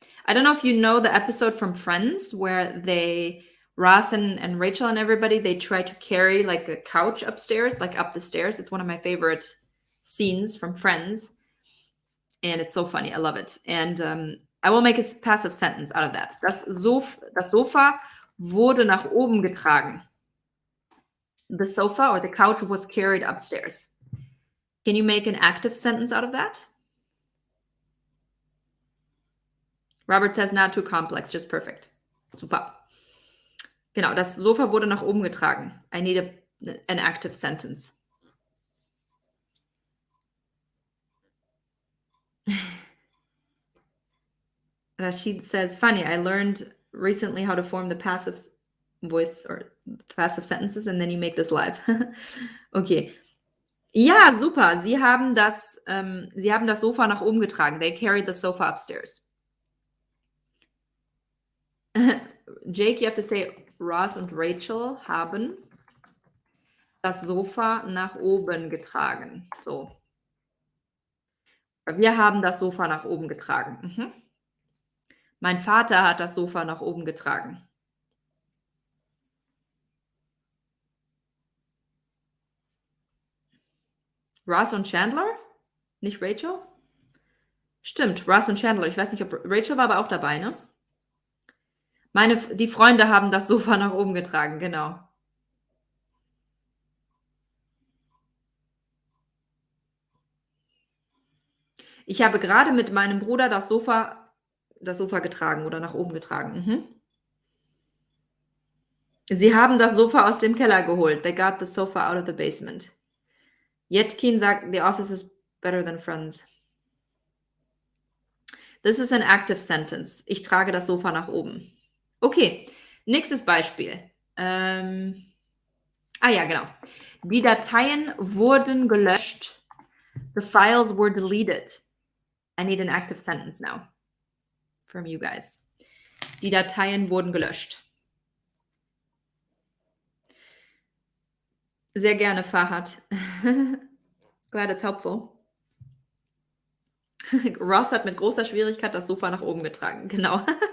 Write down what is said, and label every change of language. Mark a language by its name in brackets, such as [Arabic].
[English] I don't know if you know the episode from Friends where Ross and Rachel and everybody, they try to carry like a couch upstairs, like up the stairs. It's one of my favorite scenes from Friends. And it's so funny. I love it. And I will make a passive sentence out of that. [German] Das Sofa wurde nach oben getragen. [English] The sofa or the couch was carried upstairs. Can you make an active sentence out of that? Robert says not too complex, just perfect. [German] Super. Genau, das Sofa wurde nach oben getragen. [English] I need an active sentence. Rashid says, funny, I learned recently how to form the passive voice or passive sentences and then you make this live. [German] Okay. Ja, super. Sie haben das Sofa nach oben getragen. [English] They carried the sofa upstairs. Jake, you have to say, [German] Ross und Rachel haben das Sofa nach oben getragen. So. Wir haben das Sofa nach oben getragen. Mein Vater hat das Sofa nach oben getragen. Ross und Chandler? Nicht Rachel? Stimmt, Ross und Chandler. Ich weiß nicht, ob Rachel war aber auch dabei, ne? Die Freunde haben das Sofa nach oben getragen, genau. Ich habe gerade mit meinem Bruder das Sofa getragen oder nach oben getragen. Sie haben das Sofa aus dem Keller geholt. [English] They got the sofa out of the basement. Jetkin [German] sagt, [English] the office is better than friends. This is an active sentence. [German] Ich trage das Sofa nach oben. Okay, nächstes Beispiel. Ja, genau. Die Dateien wurden gelöscht. [English] The files were deleted. I need an active sentence now from you guys. [German] Die Dateien wurden gelöscht. Sehr gerne, [English] Fahad. Glad it's helpful. [German] Ross hat mit großer Schwierigkeit das Sofa nach oben getragen. Genau.